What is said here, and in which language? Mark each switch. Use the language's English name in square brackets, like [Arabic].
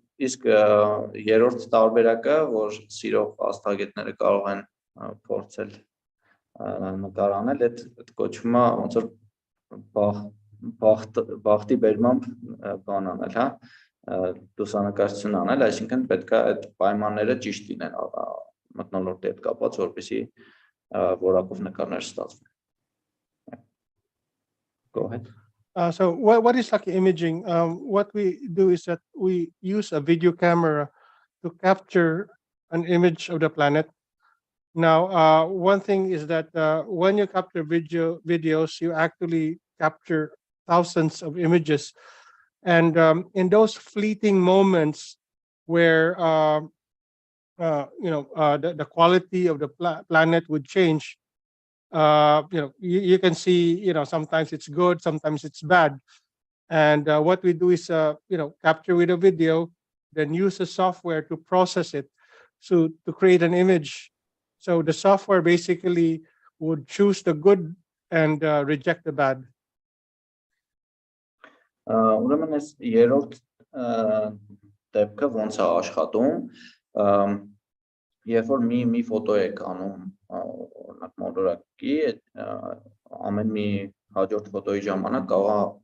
[Armenian] իսկ երրորդ տարբերակը, որ սիրող աստղագետները կարող են փորձել նկարանել, այդ կոչվում է ոնց որ բախտի բերմամբ բան անել, հա, լուսանկարչություն անել, այսինքն պետք է այդ պայմանները ճիշտ լինեն մթնոլորտի հետ կապված, որպեսզի որակով նկարներ ստացվեն։ [English] Go ahead. So what is lucky imaging? What we do is that we use a video camera to capture an image of the planet. Now, one thing is that when you capture videos, you actually capture thousands of images. And in those fleeting moments where the quality of the planet would change, you can see, sometimes it's good, sometimes it's bad. And what we do is, capture with a video, then use the software to process it, so to create an image. So the software basically would choose the good and reject the bad. [Armenian] Ուրեմն այս երրորդ դեպքը ոնց է աշխատում, երբ որ մի ֆոտո եք անում, օրինակ մոլորակի, ամեն մի հաջորդ ֆոտոյի ժամանակ կարող է